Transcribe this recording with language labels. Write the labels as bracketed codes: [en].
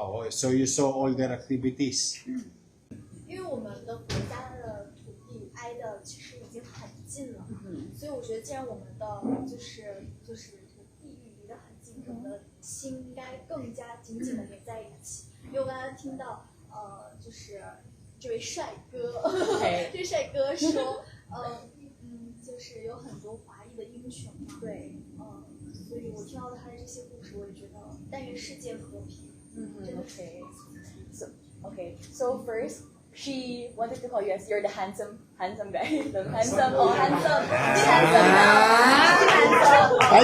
[en] So you saw all their activities. [zh] 因为我们的国家的土地挨的其实已经很近了，所以我觉得既然我们的就是土地域离得很近，我们的心应该更加紧紧的连在一起。因为我刚才听到就是这位帅哥，这位帅哥说，就是有很多华裔的英雄嘛，对，所以我听到他的这些故事，我也觉得但愿世界和平，真的是。 [en] Okay. So first, she wanted to call you as you're the handsome guy. The handsome, oh handsome. She's handsome now. She's handsome.